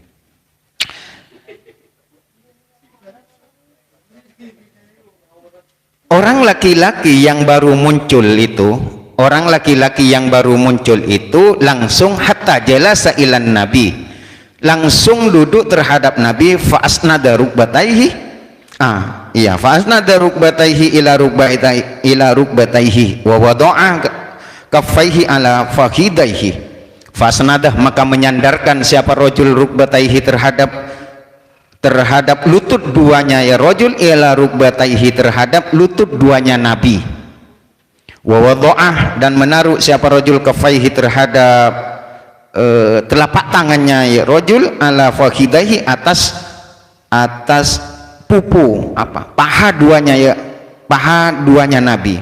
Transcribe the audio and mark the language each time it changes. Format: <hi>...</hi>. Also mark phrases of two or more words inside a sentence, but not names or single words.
<id>Orang laki-laki yang baru muncul itu, orang laki-laki yang baru muncul itu langsung</id> <ar>حتى جلس إلى النبي,</ar> <id>langsung duduk terhadap Nabi,</id> <ar>فأسند ركبتيه، فأسند ركبتيه إلى ركبتيه و ووضع كفيه على فخذيه، فأسنده,</ar> <id>maka menyandarkan siapa rajul rukbataihi terhadap lutut duanya</id> <ar>يا رجل, إلى ركبتيه,</ar> <id>terhadap lutut duanya Nabi,</id> <ar>ووضعه,</ar> <id>dan menaruh siapa rajul kaffaihi, terhadap telapak tangannya</id> <ar>يا رجل, على فخذيه,</ar> <id>atas pupu paha duanya Nabi.</id>